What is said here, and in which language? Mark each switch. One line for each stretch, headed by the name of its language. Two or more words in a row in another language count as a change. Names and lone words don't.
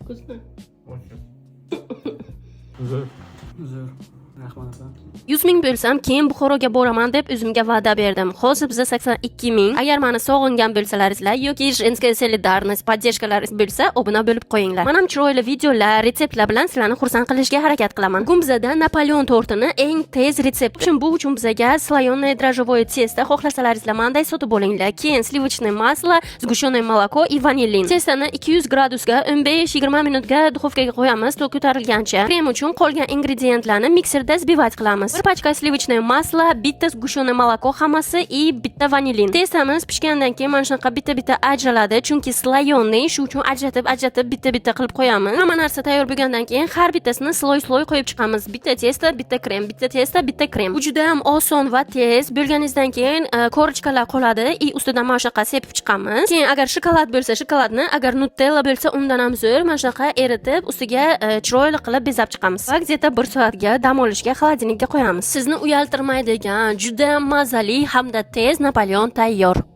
Russian: Вкусно? Очень.
Uzbek: Zo'r. Zo'r. Rahmat opa. 100 ming bo'lsam, keyin Buxoroga boraman deb o'zimga va'da berdim. Hozir bizda 82 ming. Agar meni sog'ingan bo'lsalaringizlar yoki
Russian: женская солидарность,
Uzbek: поддержкалаringiz bo'lsa, obuna bo'lib qo'yinglar. Men ham chiroyli videolar, retseptlar bilan sizlarni xursand qilishga harakat qilaman. Bugun bizda Napoleon tortini eng tez retsept. Bu uchun bizga
Russian: слоёное дрожжевое тесто,
Uzbek: xohlasalaringizlar manday sotib olinglar.
Russian: Keyin sливочное масло, сгущенное молоко и vanilin.
Uzbek: Testani 200 gradusga 15-20 minutga duxovkaga qo'yamiz, to ko'tarilgancha. Krem uchun qolgan ingredientlarni mikserda взбивать qilamiz. Bir pachka
Russian: sливочное масло,
Uzbek: bitta
Russian: сгущенное молоко
Uzbek: hammasi и bitta vanilin. Testamiz pishgandan keyin mana shunaqa bitta ajraladi, chunki слоёный, shu uchun ajratib bitta qilib qo'yamiz. Hamma narsa tayyor bo'lgandan keyin har bittasini sloy qo'yib chiqamiz. Bitta testa, bitta krem, bitta testa, bitta krem. Bu juda ham oson va tez. Bo'lganingizdan keyin korочкаlar qoladi и ustidan mana shunaqa sepib chiqamiz. Keyin agar shokolad bo'lsa, shokoladni, agar nutella bo'lsa, undan ham zo'r. Mana shunaqa eritib, ustiga chiroyli qilib bezab chiqamiz. Va где-то 1 soatga dam olishga xolodilnikka qo'yamiz. Sizni uyaltirmaydigan, juda mazali hamda tez Napoleon tayyor.